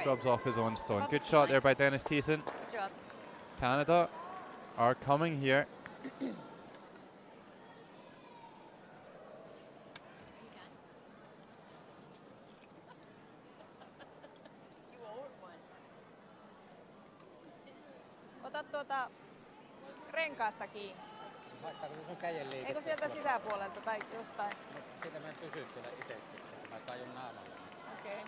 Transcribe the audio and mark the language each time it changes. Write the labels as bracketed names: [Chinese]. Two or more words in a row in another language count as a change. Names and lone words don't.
[English] rubs off his own stone. Good shot there by Dennis Thiessen. Good job. Canada are coming here. You owed one. [Finnish] Ota tuota renkaasta kiinni. Laittaako se sun käden liikettä? Eikö sieltä sisäpuolelta tai jostain? No, siitä mä en pysy siellä itse sitten, mä tajun naamalle. Okei. Okay.